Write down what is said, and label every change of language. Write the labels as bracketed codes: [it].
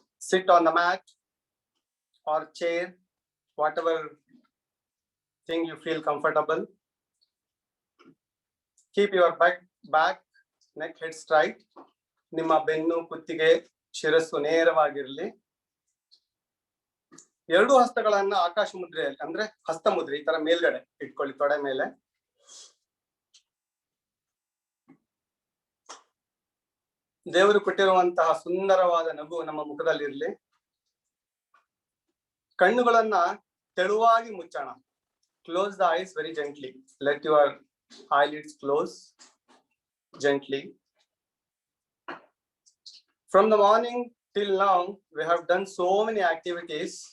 [en] Sit on the mat or chair, whatever thing you feel comfortable. Keep your back, neck, head straight. [kn] ನಿಮ್ಮ ಬೆನ್ನು ಕುತ್ತಿಗೆ ಶಿರಸ್ಸು ನೇರವಾಗಿರಲಿ. ಎರಡು ಹಸ್ತಗಳನ್ನ ಆಕಾಶ ಮುದ್ರೆಯಲ್ಲಿ ಅಂದ್ರೆ ಹಸ್ತ ಮುದ್ರೆ ಈ ತರ ಮೇಲ್ಗಡೆ ಇಟ್ಕೊಳ್ಳಿ ತೊಡೆ ಮೇಲೆ. ದೇವರು ಕೊಟ್ಟಿರುವಂತಹ ಸುಂದರವಾದ ನಗು ನಮ್ಮ ಮುಖದಲ್ಲಿರಲಿ. ಕಣ್ಣುಗಳನ್ನ ತೆಳುವಾಗಿ ಮುಚ್ಚೋಣ. [en] Close the eyes very gently. Let your eyelids close gently. From the morning till now, we have done so many activities.